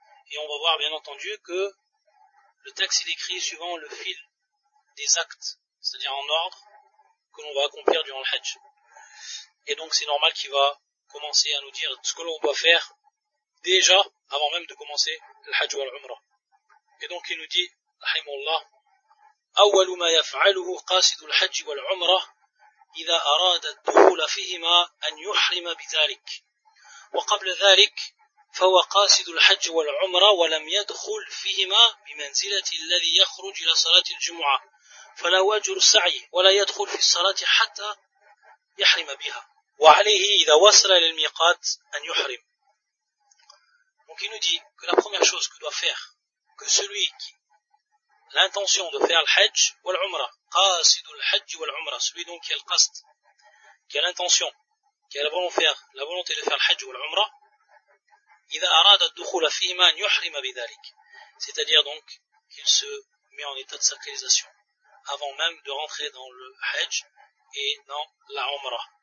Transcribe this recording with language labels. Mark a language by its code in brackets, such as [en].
[fr] Et on va voir, bien entendu, que le texte est écrit suivant le fil des actes, c'est-à-dire en ordre, que l'on va accomplir durant le hajj. Et donc c'est normal qu'il va commencer à nous dire ce que l'on doit faire déjà avant même de commencer le hajj ou l'umra. Et donc il nous dit, [ar] rahimallah, « Awwalu ma yaf'aluhu qasidu al-hajj wa al-umra » إذا أراد الدخول فيهما أن يحرم بذلك وقبل ذلك فهو قاصد الحج والعمرة ولم يدخل فيهما بمنزلة الذي يخرج إلى صلاة الجمعة فلا وجر سعي ولا يدخل في الصلاة حتى يحرم بها وعليه إذا وصل إلى الميقات أن يحرم. [fr] Donc il nous dit que la première chose que doit faire, que celui qui l'intention de faire le hajj ou l'umra, qasid al-hajj wa al-umra, celui donc qui a le qasd, qui a l'intention, qui a la volonté de faire le hajj ou l'umra, [ar] idha arada ad-dukhula fihima an yuhrima bidhalik, [fr] c'est-à-dire donc qu'il se met en état de sacralisation avant même de rentrer dans le hajj et dans la umra.